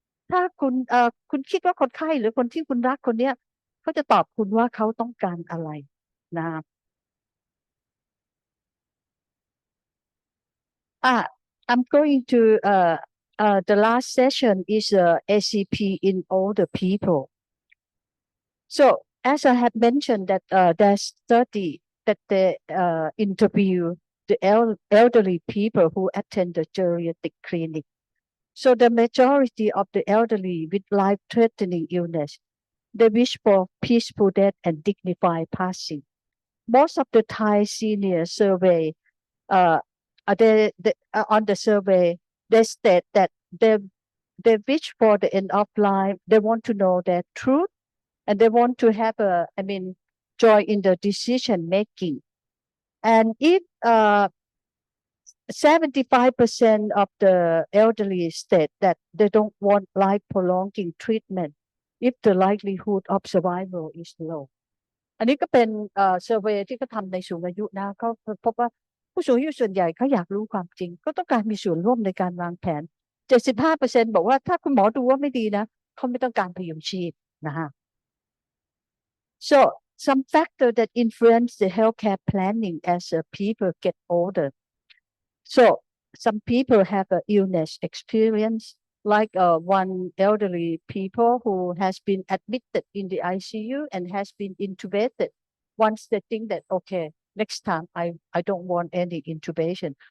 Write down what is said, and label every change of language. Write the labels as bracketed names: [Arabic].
[Thai] ถ้าคุณคิดว่าคนไข้หรือคนที่คุณรักคนเนี้ยเขาจะตอบคุณว่าเขาต้องการอะไรนะ [English] I'm going to the last session is ACP in older people. So as I have mentioned that there's study that they interview the elderly people who attend the geriatric clinic. So the majority of the elderly with life-threatening illness, they wish for peaceful death and dignified passing. Most of the Thai senior survey on the survey, they state that they wish for the end of life. They want to know their truth, and they want to have joy in the decision making. And if 75% of the elderly state that they don't want life prolonging treatment if the likelihood of survival is low. [Thai] อันนี้ก็เป็นเซอร์เวย์ที่เขาทำในสูงอายุนะเขาพบว่าผู้สูงอายุส่วนใหญ่เขาอยากรู้ความจริงก็ต้องการมีส่วนร่วมในการวางแผน 75% บอกว่าถ้าคุณหมอดูว่าไม่ดีนะเขาไม่ต้องการพยุงชีพนะฮะ [English] So some factor that influence the healthcare planning as people get older. So some people have an illness experience like one elderly people who has been admitted in the ICU and has been intubated. Once they think that, okay, next time I don't want any intubation.